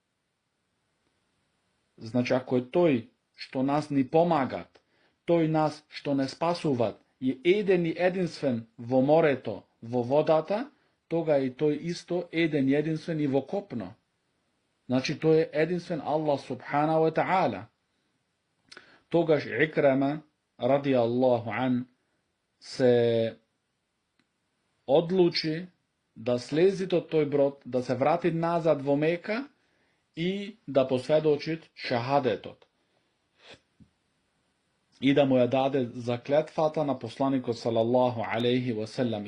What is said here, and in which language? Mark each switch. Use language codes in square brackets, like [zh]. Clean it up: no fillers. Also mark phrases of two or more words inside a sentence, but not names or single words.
[mk] Значи, ако е тој што нас ни помагат, тој нас што не спасуват, е еден и единствен во морето, во водата, тога и тој исто еден и единствен и во копно. Значи, тој е единствен [ar] الله سبحانه وتعالى. [mk] Тогаш Икрема [ar] رضي الله عنه [mk] се одлучи да слези од тој брод, да се врати назад во Мека и да посведочи шахадетот. И да му ја даде заклетвата на посланикот [ar] صلى الله عليه وسلم.